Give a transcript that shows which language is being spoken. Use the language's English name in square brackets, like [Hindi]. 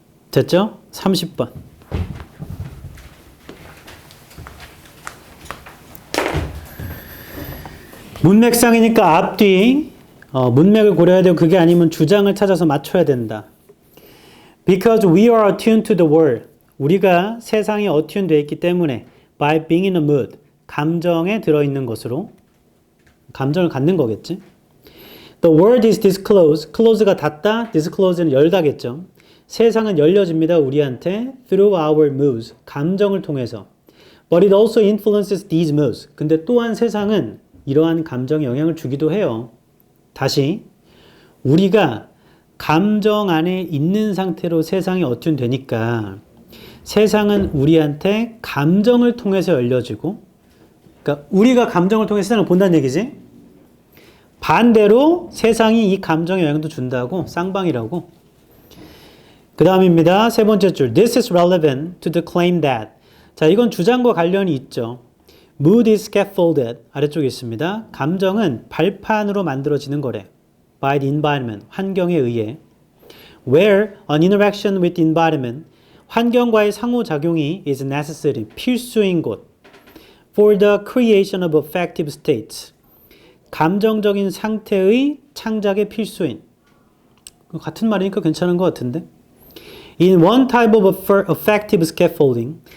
[Korean] 됐죠? 30번. 문맥상이니까 앞뒤 문맥을 고려해야 되고 그게 아니면 주장을 찾아서 맞춰야 된다. [English] Because we are attuned to the world. [Korean] 우리가 세상에 attuned 되어 있기 때문에 [English] by being in a mood. [Korean] 감정에 들어있는 것으로 감정을 갖는 거겠지. [English] The world is disclosed. [Korean] close가 닫다. disclose는 열다겠죠. 세상은 열려집니다. 우리한테 [English] through our moods. [Korean] 감정을 통해서. [English] But it also influences these moods. [Korean] 근데 또한 세상은 이러한 감정에 영향을 주기도 해요. 다시 우리가 감정 안에 있는 상태로 세상이 어튠되니까 세상은 우리한테 감정을 통해서 열려지고 그러니까 우리가 감정을 통해 세상을 본다는 얘기지. 반대로 세상이 이 감정에 영향도 준다고 쌍방이라고. 그 다음입니다. 세 번째 줄. [English] This is relevant to the claim that. [Korean] 자, 이건 주장과 관련이 있죠. [English] Mood is scaffolded. [Korean] 아래쪽에 있습니다. 감정은 발판으로 만들어지는 거래. [English] By the environment. [Korean] 환경에 의해. [English] Where an interaction with the environment. [Korean] 환경과의 상호작용이 [English] is necessary. [Korean] 필수인 곳. [English] For the creation of affective states. [Korean] 감정적인 상태의 창작에 필수인. 같은 말이니까 괜찮은 것 같은데. [English] In one type of affective scaffolding.